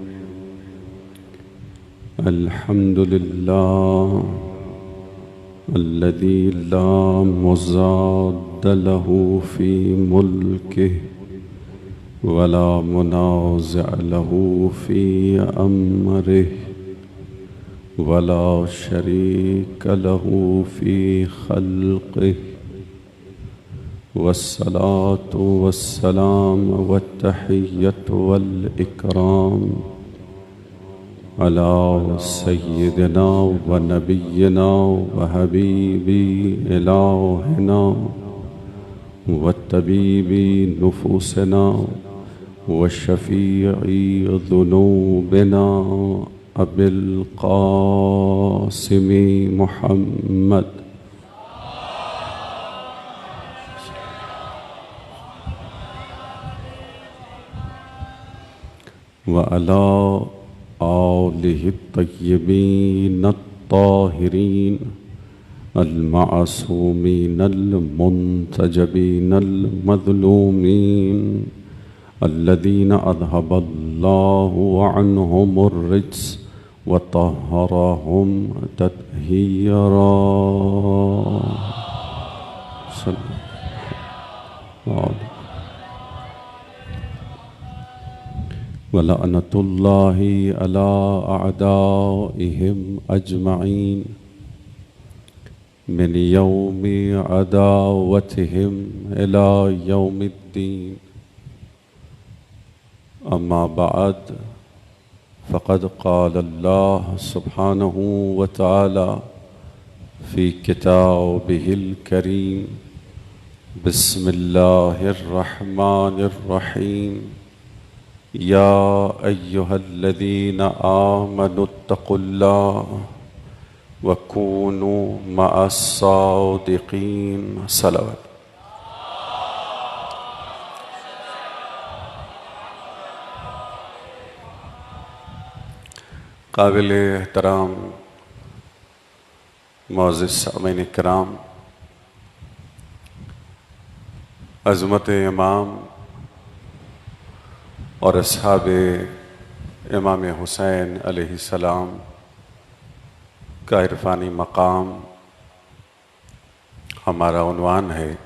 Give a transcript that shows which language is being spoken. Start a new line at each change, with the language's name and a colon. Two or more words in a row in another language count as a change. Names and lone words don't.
Arabic: الحمد لله الذي لا مضاد له في ملكه ولا منازع له في أمره ولا شريك له في خلقه والصلاة والسلام والتحية والإكرام على سيدنا ونبينا وحبيب إلهنا وطبيب نفوسنا وشفيع ذنوبنا أبي القاسم محمد وعلى آله الطيبين الطاهرين المعصومين المنتجبين المظلومين الذين أذهب الله عنهم الرجس وطهرهم تطهيرا. ولعنة الله على أعدائهم أجمعين من يوم عداوتهم إلى يوم الدين. أما بعد فقد قال الله سبحانه وتعالى في كتابه الكريم بسم الله الرحمن الرحيم. يا أيها الذين آمنوا اتقوا الله وكونوا مع الصادقين. सलावत।
Urdu: قابل احترام معزز سامعین کرام، عظمت امام اور اصحاب امام حسین علیہ السلام کا عرفانی مقام ہمارا عنوان ہے.